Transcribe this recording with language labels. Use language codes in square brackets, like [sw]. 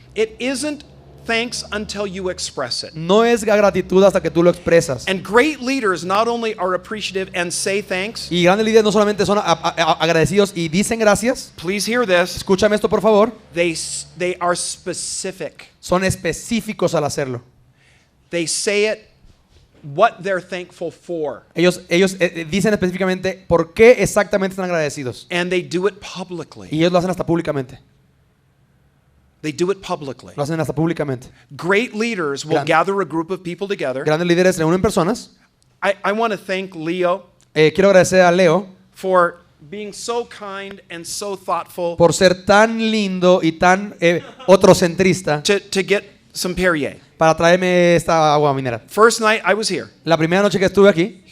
[en] It isn't thanks until you express it. [es] No es gratitud hasta que tú lo expresas. [en] And great leaders not only are appreciative and say thanks, [es] Y grandes líderes no solamente son agradecidos y dicen gracias. [en] please hear this, [es] Escúchame esto, por favor. [en] they are specific. [es] Son específicos al hacerlo. [en] They say it what they're thankful for, [es] Ellos dicen específicamente por qué exactamente están agradecidos. [en] and they do it publicly. [es] Y ellos lo hacen hasta públicamente. [en] They do it publicly. [es] Lo hacen hasta públicamente. [en] Great leaders will gather a group of people together. [es] Grandes líderes reúnen personas. [en] I want to thank Leo [es] Quiero agradecer a Leo [en] for being so kind and so thoughtful [es] por ser tan lindo y tan otrocentrista [en] to get some Perrier. [es] para traerme esta agua mineral. [en] First night I was here. [es] La primera noche que estuve aquí,